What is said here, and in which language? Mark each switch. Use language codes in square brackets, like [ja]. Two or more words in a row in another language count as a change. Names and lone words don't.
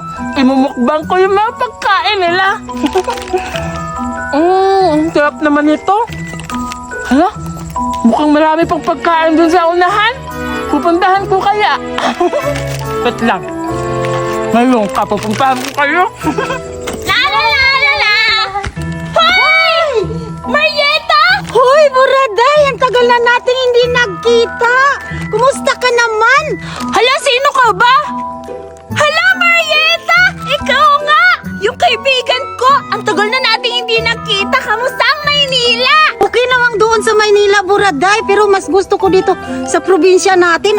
[tl] Imumukbang ko yung mga pagkain nila. Ang sarap naman ito. Hala, mukhang marami pang pagkain dun sa unahan. Pupuntahan ko kaya. Wait lang. Ngayon, pupuntahan ko kayo. La la la la la! Hoy! Marieta! Hoy, Buraday! Ang tagal na natin hindi nagkita. Kumusta ka naman? Hala, sino ka ba? Hala, Marieta! Ikaw nga! Yung kaibigan ko! Ang tagal na natin hindi nakita. Kamusta ang Maynila? Okay naman doon sa Maynila, Buraday. Pero mas gusto ko dito sa probinsya natin.